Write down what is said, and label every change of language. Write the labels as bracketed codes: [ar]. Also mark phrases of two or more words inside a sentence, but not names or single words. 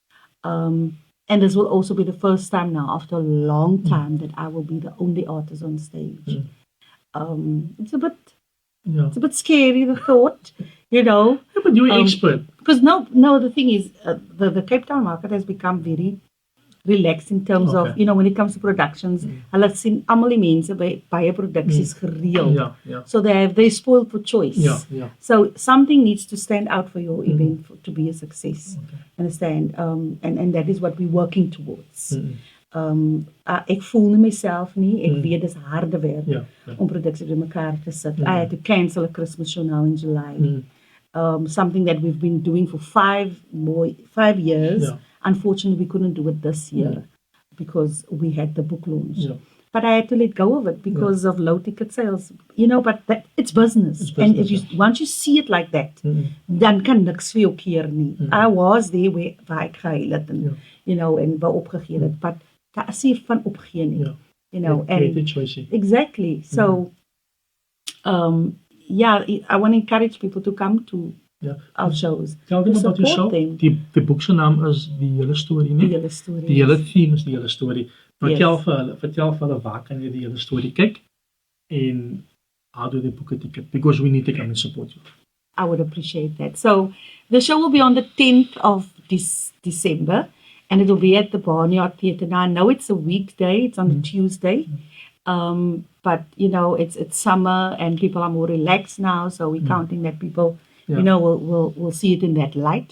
[en] And this will also be the first time now, after a long time, that I will be the only artist on stage. It's a bit scary, the thought, Yeah, but you're an expert. Because no, the thing is, the Cape Town market has become very relaxed in terms of, when it comes to productions. [af] Hulle sien almal die mense by baie produksies gereeld. [en] So they're spoiled for choice. So something needs to stand out for your event to be a success. Understand? And that is what we're working towards. [af] Ek voel nie myself nie. Ek weet dis harde werk om produksie by mekaar te sit. [en] I had to cancel a Christmas show now in July. Something that we've been doing for 5 years. Unfortunately, we couldn't do it this year because we had the book launch. But I had to let go of it because of low ticket sales. But it's business. And once you see it like that, [af] dan kan niks vir jou keer nie. [en] I was there [af] waar ek gehuil het en waar opgegee het. But daar is nie van opgee nie. [en] And choice. Exactly. So, I want to encourage people to come to our shows. Tell them about your show. [af] Die boek se naam is Die Hele Storie, nie? Die Hele Storie. Die hele theme is Die Hele Storie. Vertel vir hulle waar kan jy die hele storie kyk en [en] how do they book a ticket? Because we need to come and support you. I would appreciate that. So the show will be on the 10th of December and it will be at the Barnyard Theatre. Now I know it's a weekday, it's on a Tuesday. But it's summer and people are more relaxed now, so we're counting that people we'll see it in that light.